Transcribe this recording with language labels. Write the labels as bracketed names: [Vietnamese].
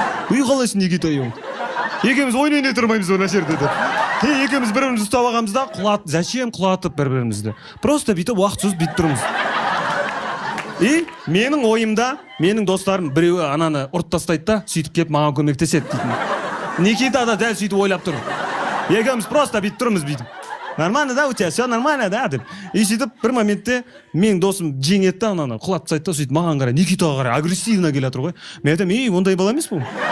[Kazakh] Қалайсың Никита, екеуміз ойнай тұрмаймыз ona жерде деп. Екеуміз бірімізді ұстап алғанымызда, зачем құлатып бір-бірімізді? Просто бүйтіп уақытсыз бүйтіп тұрмыз. И менің ойымда, менің достарым біреуі ананы ұрып тастайды да, сөйтіп келіп маған көмектеседі дейтін. Никита да дәл сөйтіп ойлап тұр. Екеуміз просто бүйтіп тұрмыз бүйтіп. [Russian] Нормально да, у тебя все нормально да деп. [Kazakh] И сөйтіп бір моментте менің досым жеңеді да ананы құлатып тастайды да, сөйтіп маған қарай, Никитаға қарай агрессивно келе жатыр ғой. Мен айтамын, ондай бала емес бұл.